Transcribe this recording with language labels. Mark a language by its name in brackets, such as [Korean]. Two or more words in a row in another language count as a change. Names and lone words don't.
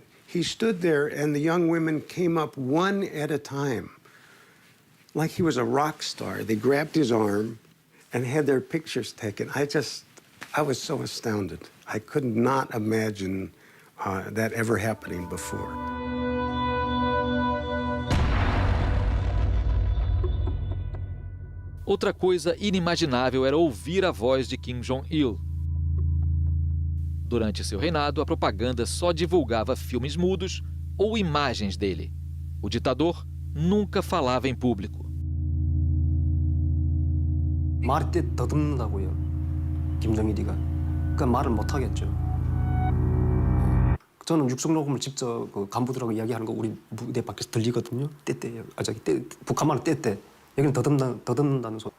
[English] He stood there and the young women came up one at a time, like he was a rock star. They grabbed his arm and had their pictures taken. I was so astounded. I could not imagine that ever happening before. [Portuguese] Outra coisa inimaginável era ouvir a voz de Kim Jong-il. Durante seu reinado, a propaganda só divulgava filmes mudos ou imagens dele. O ditador nunca falava em público. [Korean] 말이 더듬는다고요. 김정일이가. 그러니까 말을 못 하겠죠. 저는 육성 녹음을 직접 그 간부들하고 이야기하는 거 우리 무대 밖에서 들리거든요. 떼떼요. 북한말은 떼떼. 여기는 더듬는다는 소리.